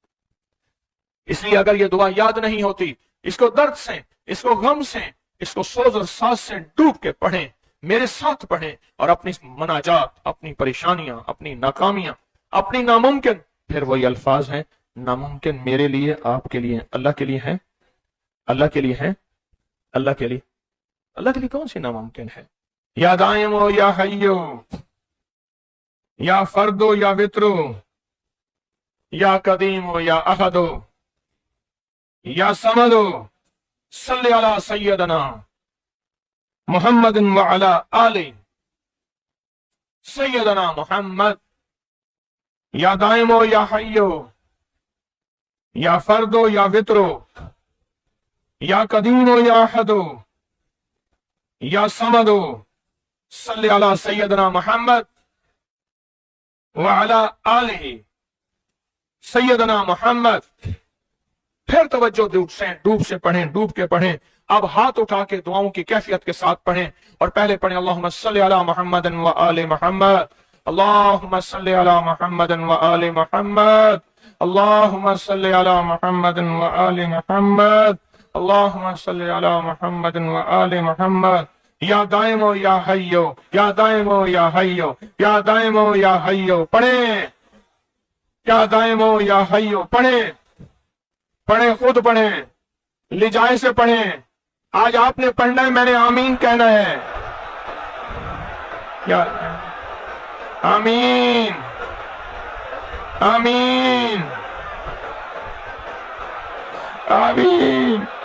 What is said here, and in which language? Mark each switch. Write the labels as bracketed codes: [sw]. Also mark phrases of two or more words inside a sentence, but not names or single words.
[hi] इसलिए अगर ये दुआ याद नहीं होती, इसको दर्द से, इसको गम से, इसको सोज और साज से डूब के पढ़ें, मेरे साथ पढ़ें, और अपनी मनाजात, अपनी परेशानियां, अपनी नाकामियां, अपनी नामुमकिन, फिर वही अल्फाज हैं, नामुमकिन मेरे लिए, आपके लिए, अल्लाह के लिए है, अल्लाह के लिए है, अल्लाह के लिए, अल्लाह के लिए कौन सी नामुमकिन है? [ar] يا دائم يا حي، يا فرد يا وتر، يا قديم يا أحد، يا صمد, صل على سيدنا محمد وعلى آل سيدنا محمد. يا دائم يا حي، يا فرد يا وتر، يا قديم يا أحد، يا صمد, صل على سيدنا محمد وعلى آله سيدنا محمد. [hi] फिर तवज्जो डूब से पढ़ें, डूब के पढ़ें। अब हाथ उठा के दुआओं की कैफियत के साथ पढ़ें, और पहले पढ़ें [ar] اللهم صل على محمد وآل محمد، اللهم صل على محمد وآل محمد، اللهم صل على محمد وآل محمد، اللهم صل على محمد وآل محمد. يا دائم يا حي، يا دائم يا حي، يا دائم يا حي، पढ़ें، يا دائم يا حي, [hi] पढ़ें, पढ़ें, खुद पढ़ें, लिजाए से पढ़ें। आज आपने पढ़ना है, मैंने आमीन कहना है। [ar] يا آمين، آمين، آمين.